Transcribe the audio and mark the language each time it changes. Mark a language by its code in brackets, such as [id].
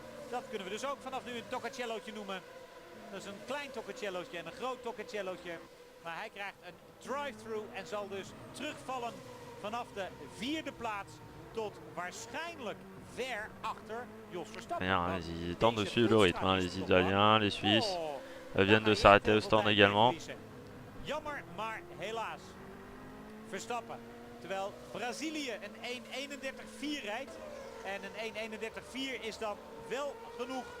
[nl] Dat kunnen we dus ook vanaf nu een Toccacellootje noemen. Dat is een klein Toccacellootje en een groot Toccacellootje. Maar hij krijgt een drive-through en zal dus terugvallen vanaf de 4e plaats tot waarschijnlijk ver achter Jos Verstappen. [fr] Rien, ils tentent de suivre le rythme, hein, les Italiens, les Suisses viennent de s'arrêter au stand également. [nl] Jammer, maar helaas. Verstappen. Terwijl Brazilië een 1.31.4 rijdt. En een 1.31.4 is dan wel genoeg